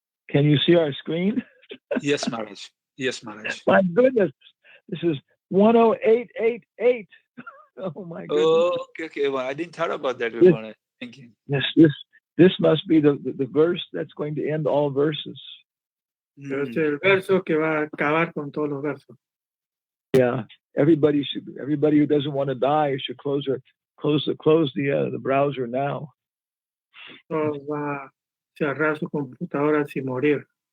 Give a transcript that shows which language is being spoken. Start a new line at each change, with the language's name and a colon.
English: Can you see our screen? Yes, Maharaj. Yes, Maharaj. My goodness. This is 10888. Oh my goodness. Oh, okay. Well, I didn't thought about that, Maharaj. Thank you. Yes, this must be the verse that's going to end all verses.
Spanish: Pero este es el verso que va a acabar con todos los versos.
English: Yeah. Everybody who doesn't want to die should close the browser now.
Spanish: No va a cerrar su computadora sin morir.